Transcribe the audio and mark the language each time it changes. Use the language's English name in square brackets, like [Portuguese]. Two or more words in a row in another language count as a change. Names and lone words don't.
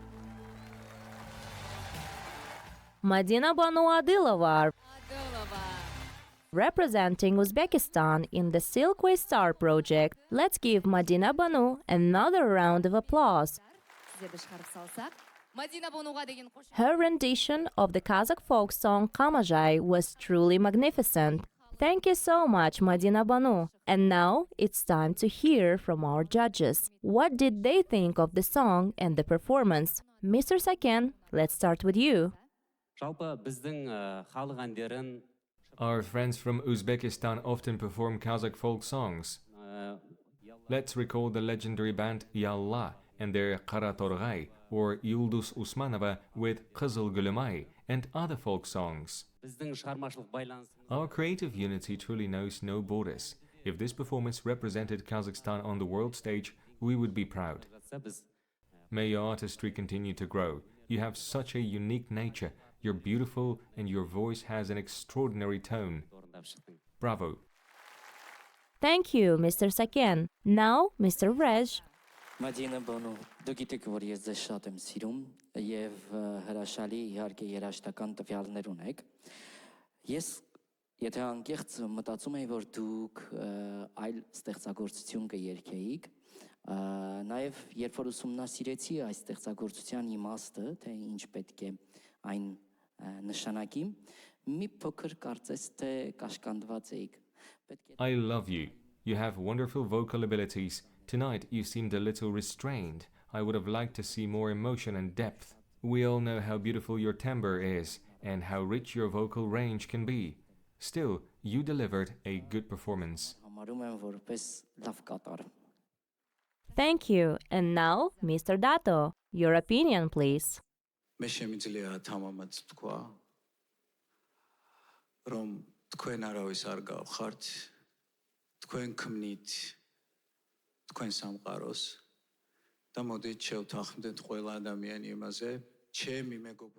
[English] Madinabonu Adilova. Representing Uzbekistan in the Silkway Star project, let's give Madinabonu another round of applause. [Kazakh] Сіздерді шығарып салсақ, Madinabonu-ға деген [English] Her rendition of the Kazakh folk song Қамажай was truly magnificent. Thank you so much, Madinabonu. And now it's time to hear from our judges. What did they think of the song and the performance? Mr. Saken, let's start with you. [Kazakh] Жалпы біздің халық әндерін [English] Our friends from Uzbekistan often perform Kazakh folk songs. Let's recall the legendary band Yalla and their Qara Torg'ay, or Yulduz Usmanova with Qizil-ай and other folk songs. [Kazakh] біздің шығармашылық байланыс [English] Our creative unity truly knows no borders. If this performance represented Kazakhstan on the world stage, we would be proud. [Kazakh] жатса, біз [English] May your artistry continue to grow. You have such a unique nature. You're beautiful and your voice has an extraordinary tone. [Kazakh] орындап шықтың. [English] Bravo. Thank you, Mr. Saken. Now, Mr. Rej. Madinabonu, [Armenian] դուք գիտեք, որ ես ձեզ շատ եմ սիրում եւ հրաշալի իհարկե երաժշտական տվյալներ ունեք։ Ես եթե անկեղծ մտածում եմ, որ դուք այլ ստեղծագործություն կերկեիք, նաեւ երբ որ ուսումնասիրեցի այս ստեղծագործության իմաստը, թե ինչ պետք է այն նշանակի, մի փոքր կարծես թե կաշկանդված էիք։ [English] I love you. You have wonderful vocal abilities. Tonight you seemed a little restrained. I would have liked to see more emotion and depth. We all know how beautiful your timbre is and how rich your vocal range can be. Still, you delivered a good performance. [Armenian] Համարում եմ որպես լավ կատար։ [English] Thank you. And now, Mr. Dato. Your opinion, please. [Georgian] მე შემიძლია თამამად თქვა, რომ თქვენ არავის არ გავხართ, თქვენ ქმნით თქვენ სამყაროს და მოდით შევთანხმდეთ ყველა ადამიანი იმაზე, ჩემი მეგობრული.